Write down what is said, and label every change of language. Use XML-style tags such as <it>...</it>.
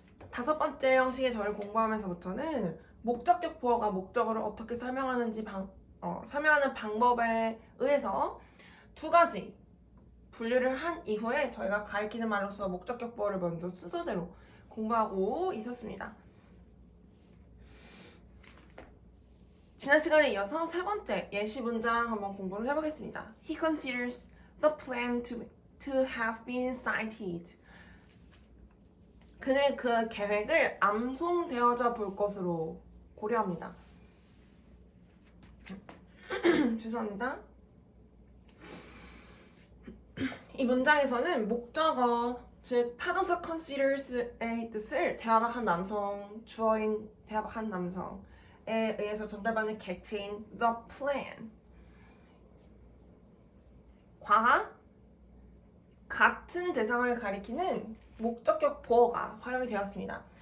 <ko>5번째 형식의 절을 공부하면서부터는 목적격 보어가 목적어를 어떻게 설명하는지 설명하는 방법에 의해서 두 가지 분류를 한 이후에 저희가 가리키는 말로서 목적격 보어를 먼저 순서대로 공부하고 있었습니다. 지난 시간에 이어서 세 번째 예시 문장 한번 공부를 해보겠습니다.</ko> <en>He considers the plan to have been sighted.</en> <ko>그는 그 계획을 암송되어져 볼 것으로 고려합니다. 죄송합니다. 이 문장에서는 목적어, 즉 타동사 considers의 뜻을 대화한 남성, 주어인 대화한 남성에 의해서 전달받는 객체인 the plan 과 같은 대상을 가리키는 목적격 보어가 활용이 되었습니다.</ko>